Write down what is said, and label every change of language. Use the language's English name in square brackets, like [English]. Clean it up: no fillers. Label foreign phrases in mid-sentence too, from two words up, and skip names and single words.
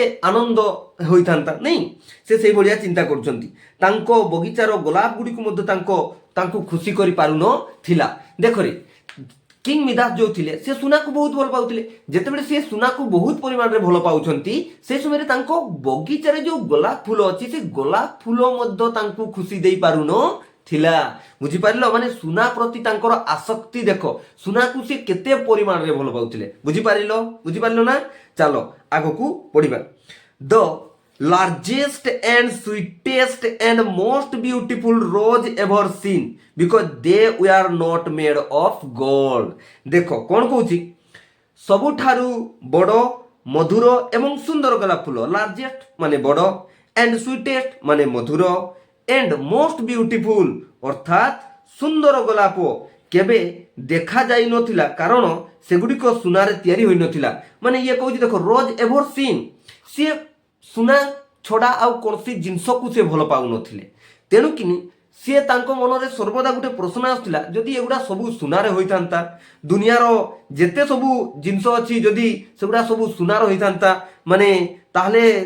[Odia] ଆନନ୍ଦ ହୋଇଥାନ୍ତା ନାଇଁ ସେ ସେଇଭଳିଆ ଚିନ୍ତା କରୁଛନ୍ତି ତାଙ୍କ ବଗିଚାର ଗୋଲାପ ଗୁଡ଼ିକୁ ମଧ୍ୟ ତାଙ୍କୁ ଖୁସି କରିପାରୁନଥିଲା ଦେଖରେ କିଙ୍ଗ ମିଦାସ ଯେଉଁ ଥିଲେ ସେ ସୁନାକୁ ବହୁତ ଭଲ ପାଉଥିଲେ ଯେତେବେଳେ ସେ ସୁନାକୁ ବହୁତ ପରିମାଣରେ ଭଲ ପାଉଛନ୍ତି ସେ ସମୟରେ ତାଙ୍କ ବଗିଚାରେ ଯେଉଁ ଗୋଲାପ ଫୁଲ ଅଛି ସେ ଗୋଲାପ ଫୁଲ ମଧ୍ୟ ତାଙ୍କୁ ଖୁସି ଦେଇପାରୁନଥିଲା ବୁଝିପାରିଲ ମାନେ ସୁନା ପ୍ରତି ତାଙ୍କର ଆସକ୍ତି ଦେଖ ସୁନାକୁ ସେ କେତେ ପରିମାଣରେ ଭଲ ପାଉଥିଲେ ବୁଝିପାରିଲ ନା ଚାଲ ଆଗକୁ ପଢିବା ଦ [English] largest and sweetest and most beautiful rose ever seen because they were not made of gold [Odia] ଦେଖ କ'ଣ କହୁଛି ସବୁଠାରୁ ବଡ଼ ମଧୁର ଏବଂ ସୁନ୍ଦର ଗୋଲାପ ଫୁଲ ଲାର୍ଜେଷ୍ଟ ମାନେ ବଡ଼ [English] and sweetest [Odia] ମାନେ ମଧୁର [English] and most beautiful [Odia] ଅର୍ଥାତ୍ ସୁନ୍ଦର ଗୋଲାପ କେବେ ଦେଖାଯାଇନଥିଲା କାରଣ ସେଗୁଡ଼ିକ ସୁନାରେ ତିଆରି ହୋଇନଥିଲା ମାନେ ଇଏ କହୁଛି ଦେଖ [English] rose ever seen [Odia] ସିଏ ସୁନା ଛଡ଼ା ଆଉ କୌଣସି ଜିନିଷକୁ ସେ ଭଲ ପାଉନଥିଲେ ତେଣୁକିନି ସିଏ ତାଙ୍କ ମନରେ ସର୍ବଦା ଗୋଟେ ପ୍ରଶ୍ନ ଆସୁଥିଲା ଯଦି ଏଗୁଡ଼ା ସବୁ ସୁନାରେ ହୋଇଥାନ୍ତା ଦୁନିଆର ଯେତେ ସବୁ ଜିନିଷ ଅଛି ଯଦି ସେଗୁଡ଼ା ସବୁ ସୁନାର ହୋଇଥାନ୍ତା ମାନେ ତାହେଲେ